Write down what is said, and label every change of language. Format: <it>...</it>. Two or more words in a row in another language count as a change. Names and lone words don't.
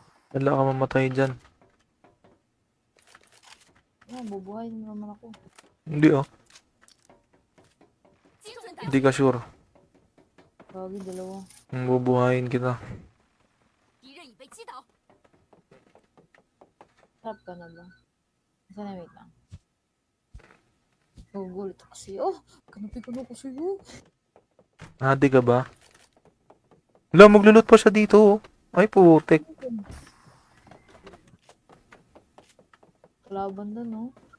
<tl>Wala ka mamatay dyan. Bubuhayin mo naman ako. Hindi oh.</tl> <zh>精准打</zh> <tl>Hindi ka sure. Gagi, dalawa. Bubuhayin kita.</tl> <zh>敌人已被击倒，</zh> <tl>Harap ka na ba? Isa na, wait lang. Gugulit ako sa'yo. Kanapin ko na ako sa'yo. Hadi ka ba? Wala, maglulot pa siya dito oh. Ay, putek. Kalaban doon, no?</tl>